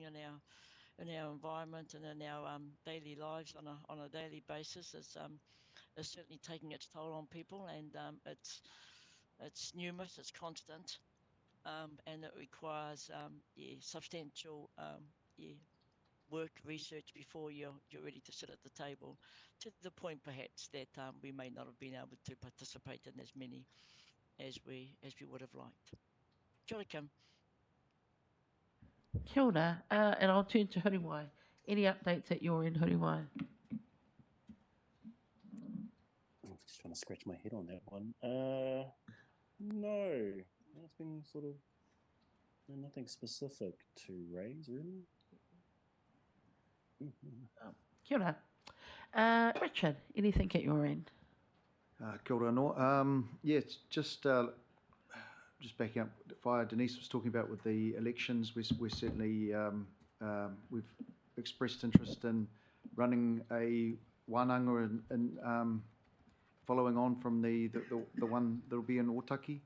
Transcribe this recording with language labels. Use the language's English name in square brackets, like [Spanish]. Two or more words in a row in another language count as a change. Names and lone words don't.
[English] in our environment and in our daily lives on a daily basis is certainly taking its toll on people, and it's numerous, it's constant, and it requires substantial work, research before you're ready to sit at the table, to the point perhaps that we may not have been able to participate in as many as we would have liked. [Māori] Kia ora, Kim. Kia ora, [English] and I'll turn to Huriwai. Any updates at your end, Huriwai? I'm just trying to scratch my head on that one. No, it's been sort of nothing specific to raise, really. [Māori] Kia ora. [English] Richard, anything at your end? [Māori] Kia ora anō. [English] Yeah, it's just backing up fire Denise was talking about with the elections. We're certainly we've expressed interest in running a wānanga and following on from the one that'll be in Otaki.